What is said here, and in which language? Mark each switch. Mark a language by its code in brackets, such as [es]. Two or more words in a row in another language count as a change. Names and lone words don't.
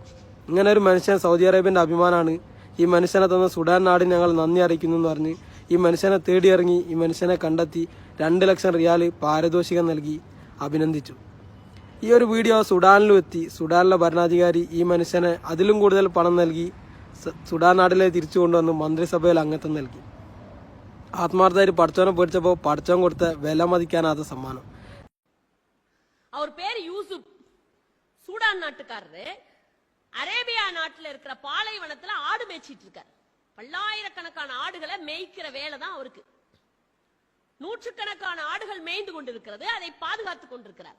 [ml] ഇങ്ങനെ ഒരു മനുഷ്യൻ സൗദി അറേബ്യൻ്റെ അഭിമാനമാണ്. ഈ മനുഷ്യനെ തന്ന സുഡാൻ നാടിന് ഞങ്ങൾ നന്ദി അറിയിക്കുന്നു എന്ന് പറഞ്ഞ് ഈ മനുഷ്യനെ തേടിയിറങ്ങി ഈ മനുഷ്യനെ കണ്ടെത്തി 2 ലക്ഷം റിയാൽ പാരിതോഷികം നൽകി അഭിനന്ദിച്ചു. ഈ ഒരു വീഡിയോ സുഡാനിലും എത്തി. സുഡാനിലെ ഭരണാധികാരി ഈ മനുഷ്യനെ അതിലും കൂടുതൽ പണം നൽകി സുഡാൻ നാട്ടിലേക്ക് തിരിച്ചു കൊണ്ടുവന്ന് മന്ത്രിസഭയിൽ അംഗത്വം നൽകി. ആത്മാർത്ഥമായിട്ട് പഠിച്ചവനെ പേടിച്ചപ്പോൾ പഠിച്ചവൻ കൊടുത്ത വില മതിക്കാനാത്ത സമ്മാനം. [ta] அவர் பேர் யூசுப், சூடான் நாட்டுக்காரரு. அரேபியா நாட்டில் இருக்கிற பாலைவனத்துல ஆடு மேய்ச்சிட்டு இருக்காரு. பல்லாயிரக்கணக்கான ஆடுகளை மேய்க்கிற வேலை தான் அவருக்கு. நூற்றுக்கணக்கான ஆடுகள் மேய்ந்து கொண்டிருக்கிறது, அதை பாதுகாத்து கொண்டிருக்கிறார்.